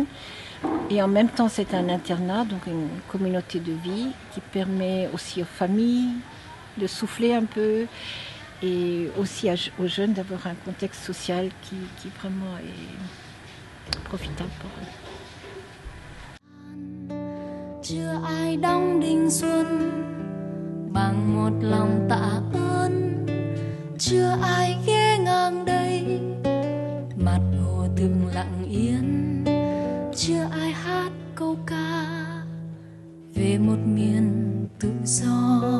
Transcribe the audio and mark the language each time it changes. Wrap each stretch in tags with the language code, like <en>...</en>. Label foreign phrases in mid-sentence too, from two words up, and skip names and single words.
<fr>Et en même temps, c'est un internat, donc une communauté de vie qui permet aussi aux familles de souffler un peu et aussi aux jeunes d'avoir un contexte social qui vraiment est profitable pour eux.</fr> <vi>Chưa ai đong đinh xuân bằng một lòng tạ ơn, chưa ai ghé ngang đây mặt hồ từng lặng yên, chưa ai hát câu ca về một miền tự do.</vi>